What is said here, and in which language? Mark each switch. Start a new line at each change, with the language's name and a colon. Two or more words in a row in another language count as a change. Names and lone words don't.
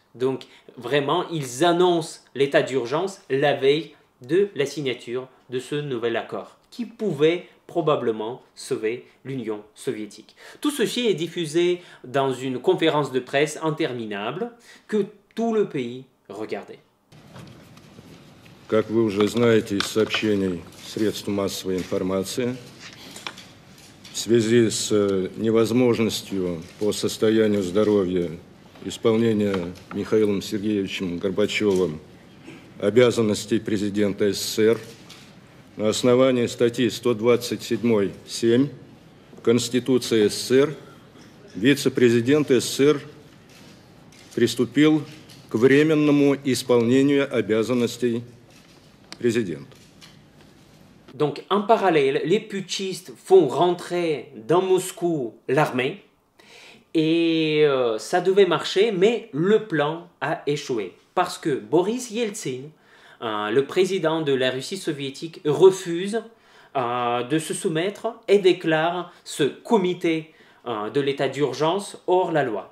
French: Donc vraiment, ils annoncent l'état d'urgence la veille de la signature de ce nouvel accord qui pouvait probablement sauver l'Union soviétique. Tout ceci est diffusé dans une conférence de presse interminable que tout le pays regardait.
Russian: Как вы уже знаете из сообщений средств массовой информации, в связи с невозможностью по состоянию здоровья исполнения Михаилом Сергеевичем Горбачевым обязанностей президента СССР на основании статьи 127.7 Конституции СССР вице-президент СССР приступил к временному исполнению обязанностей президента.
French: Donc en parallèle, les putschistes font rentrer dans Moscou l'armée et ça devait marcher, mais le plan a échoué parce que Boris Yeltsin, le président de la Russie soviétique, refuse de se soumettre et déclare ce comité de l'état d'urgence hors la loi.